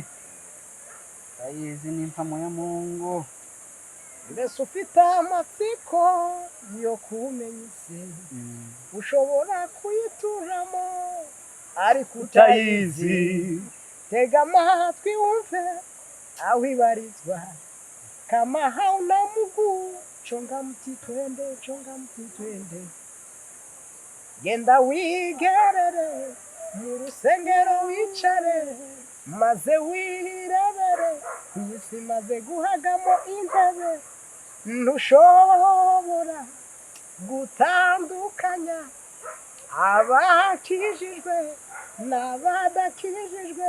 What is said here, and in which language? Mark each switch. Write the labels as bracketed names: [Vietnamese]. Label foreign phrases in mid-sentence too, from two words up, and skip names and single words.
[Kinyarwanda] ayizi ni impamo ya Mungu. mbese ufite amatsiko yo kumenya isi, ushobora kuyituramo ariko utayizi. tega amatwi wumve aho ibarizwa, [Swahili] kama hauna mguu chonga mti twende, [Kinyarwanda] genda wigerere mu rusengero wicare, maze wirebere isi maze guhagamo intebe, ntushobora gutandukanya abakijijwe n'abadakijijwe.